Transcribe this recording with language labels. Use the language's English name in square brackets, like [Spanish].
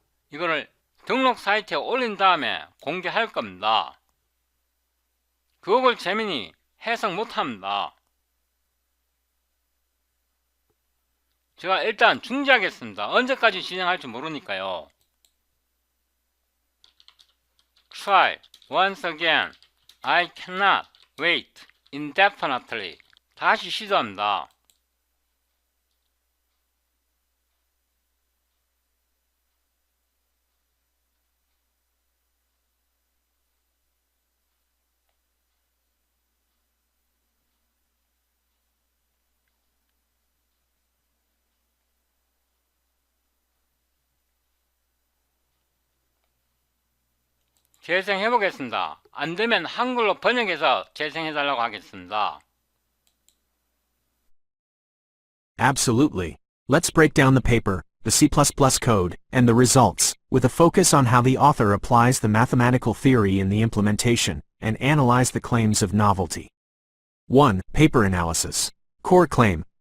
[Korean] 이거를 등록 사이트에 올린 다음에 공개할 겁니다. 구글 재민이 해석 못합니다. 제가 일단 중지하겠습니다. 언제까지 진행할지 모르니까요. [English] Try once again. I cannot wait indefinitely. [Korean] 다시 시도합니다. 재생해 보겠습니다. 안 되면 한글로 번역해서 재생해 달라고 하겠습니다. [English] Absolutely. Let's break down the paper, the C++ code, and the results, with a focus on how the author applies the mathematical theory in the implementation, and analyze the claims of novelty. 1. Paper analysis. Core claim.